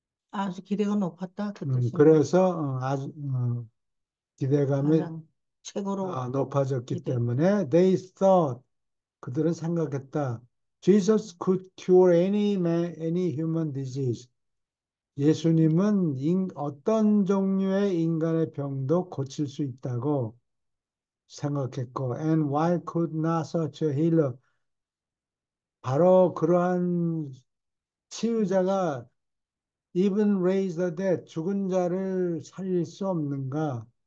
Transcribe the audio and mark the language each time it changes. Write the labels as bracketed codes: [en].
[ko] 아주 기대가 높았다 그 뜻이네. 그래서 아주 기대감이 가장 최고로 높아졌기 기대. 때문에 [en] they thought, [ko] 그들은 생각했다. [en] Jesus could cure any man, any human disease. [ko] 예수님은 어떤 종류의 인간의 병도 고칠 수 있다고 생각했고, [en] and why could not such a healer? [ko] 바로 그러한 치유자가 [en] even raise the dead, [ko] 죽은 자를 살릴 수 없는가?